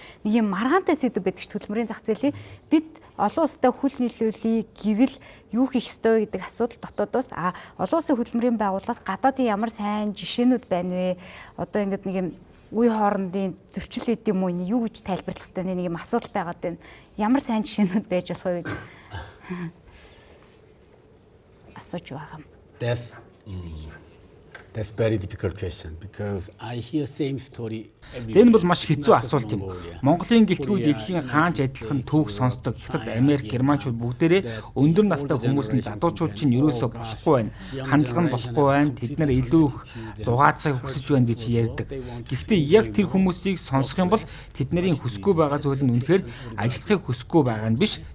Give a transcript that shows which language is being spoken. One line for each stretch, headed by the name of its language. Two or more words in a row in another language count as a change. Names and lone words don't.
Mongolian: Нэг юм маргаантай сэдв байдаг ш хөдөлмөрийн зах зээлийн бид олон улстай хүл нийлүүлээ гэвэл юу хийх ёстой гэдэг асуудал дотоодоос олон улсын хөдөлмөрийн байгууллагаас гадаадын ямар сайн жишээнүүд байна вэ? Одоо ингэдэг нэг юм үе хоорондын зөрчил гэдэг юм уу юу гэж тайлбарлах ёстой нэг юм асуудал байгаад байна. Ямар сайн жишээнүүд байж болох вэ гэж асууж байгаа юм.
English: That's very difficult question because I hear same story.
Mongolian: Энэ бол маш хэцүү асуулт юм. Монголын гэлтгүү дэлхийн хаанч адилхан түүх сонсдог. Хятад, Америк, Германчууд бүгдээрээ өндөр настай хүмүүс нь залуучууд чинь ерөөсөө болохгүй байна. Хандлага нь болохгүй байна. Тэд нар илүү их зугаацахыг хүсэж байна гэж ярьдаг. Гэхдээ яг тэр хүмүүсийг сонсох юм бол тэдний хүсэхгүй байгаа зүйл нь үнэхээр ажиллахыг хүсэхгүй байгаа нь биш.